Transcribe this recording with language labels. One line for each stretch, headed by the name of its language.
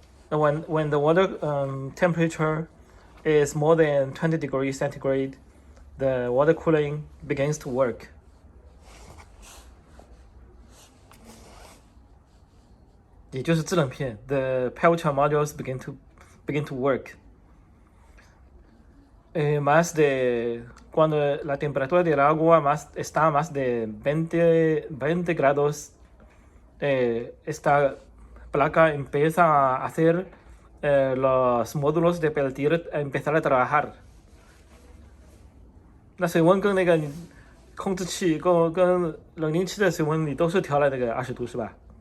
English: When the water temperature is more than 20 degrees centigrade, the water cooling begins to work.
Chinese: 也就是制冷片
English: the pelture modules begin to work.
Spanish: Más de cuando la temperatura del agua está más de 20 grados, esta placa empieza a hacer los módulos de peltier empezar a trabajar.
Chinese: 那水温跟那个控制器跟冷凝器的水温你都是调了那个20度是吧？